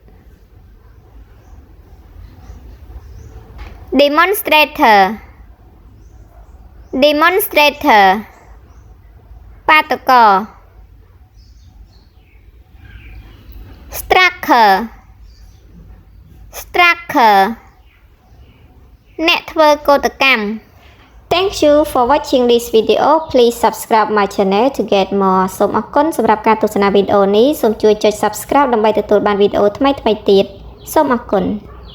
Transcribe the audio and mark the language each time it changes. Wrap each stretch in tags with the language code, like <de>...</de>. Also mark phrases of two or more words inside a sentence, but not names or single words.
<en>Demonstrator Demonstrator បាតុករ Strucker Strucker</en> <km>អ្នកធ្វើកោតកម្ម</km> <en>Thank you for watching this video. Please subscribe my channel to get more.</en> <km>សូមអរគុណសម្រាប់ការទស្សនាវីដេអូនេះ សូមជួយចុច subscribe ដើម្បីទទួលបានវីដេអូថ្មីៗទៀត សូមអរគុណ</km>